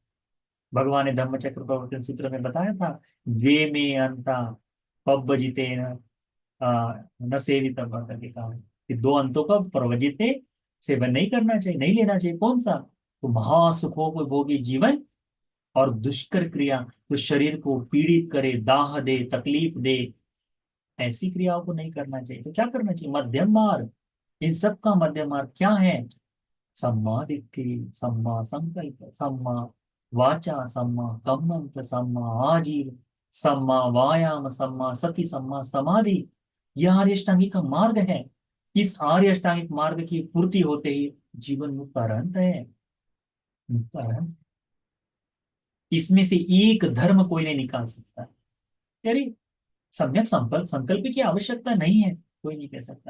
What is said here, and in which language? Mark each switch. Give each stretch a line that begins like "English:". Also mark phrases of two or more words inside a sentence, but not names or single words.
Hindi: भगवान ने धम्मचक्र प्रवर्तन सूत्र में बताया था,
Pali: द्वे में अंता पब्बजिते न सेवितम
Hindi: करके कहा है कि 2 अंतों का प्रवजित सेवन नहीं करना चाहिए, नहीं लेना चाहिए। कौन सा? तो महासुखों को भोगी जीवन और दुष्कर क्रिया, तो शरीर को पीड़ित करे, दाह दे, तकलीफ दे, ऐसी क्रियाओं को नहीं करना चाहिए। तो क्या करना चाहिए? मध्यम मार्ग। इन सब का मध्यम मार्ग क्या है?
Pali: सम्मा दिट्ठि, सम्मा संकल्प, सम्मा वाचा, सम्मा कम्मंत, सम्मा आजीव, सम्मा वायाम, सम्मा सति, सम्मा समाधि।
Hindi: यह आर्य अष्टांगिक का मार्ग है। इस आर्य अष्टांगिक मार्ग की पूर्ति होते ही जीवन मुक्त अरहंत है, मुक्त अरहंत। इसमें से एक धर्म कोई नहीं निकाल सकता। यानी सम्यक संकल्प संकल्प की आवश्यकता नहीं है, कोई नहीं कह सकता।